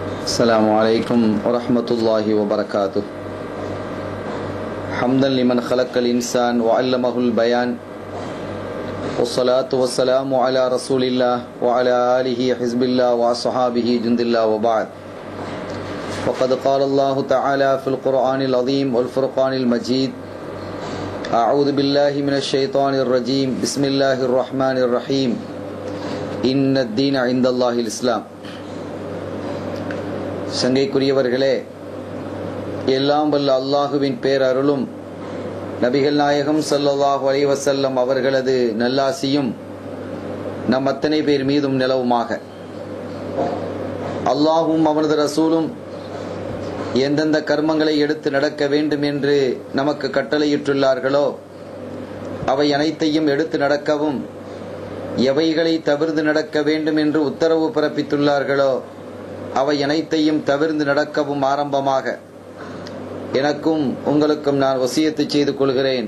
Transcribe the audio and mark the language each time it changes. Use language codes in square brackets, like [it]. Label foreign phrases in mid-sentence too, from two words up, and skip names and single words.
[ar] السلام عليكم ورحمة الله وبركاته. حمدا لمن خلق الإنسان وعلمه البيان، والصلاة والسلام على رسول الله وعلى آله حزب الله وأصحابه جند الله وبعد. وقد قال الله تعالى في القرآن العظيم والفرقان المجيد: أعوذ بالله من الشيطان الرجيم، بسم الله الرحمن الرحيم، إن الدين عند الله الإسلام. [ta] சங்கைக்குரியவர்களே, எல்லாம் வல்ல அல்லாஹுவின் பேரருளும் நபிகள் நாயகம் [ar] صلى الله عليه وسلم [ta] அவர்களது நல்லாசியும் நம் அத்தனை பேர் மீதும் நிலவுமாக. அல்லாஹும் அவனது ரசூலும் எந்தெந்த கர்மங்களை எடுத்து நடக்க வேண்டும் என்று நமக்கு கட்டளையிட்டுள்ளார்களோ அவை அனைத்தையும் எடுத்து நடக்கவும், எவைகளை தவிர்த்து நடக்க வேண்டும் என்று உத்தரவு பிறப்பித்துள்ளார்களோ அவை அனைத்தையும் தவிர்த்து நடக்கவும் ஆரம்பமாக எனக்கும் உங்களுக்கும் நான் வசியத்து செய்து கொள்கிறேன்.